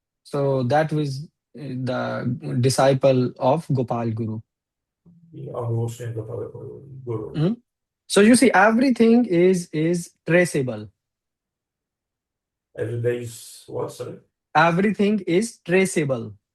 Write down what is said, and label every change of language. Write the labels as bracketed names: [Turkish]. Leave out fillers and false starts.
[English] So that was the disciple of Gopal Guru. [Polish] I on był uczniem Gopal Guru. [English] So you see, everything is traceable. Every day is what, sorry? Everything is traceable.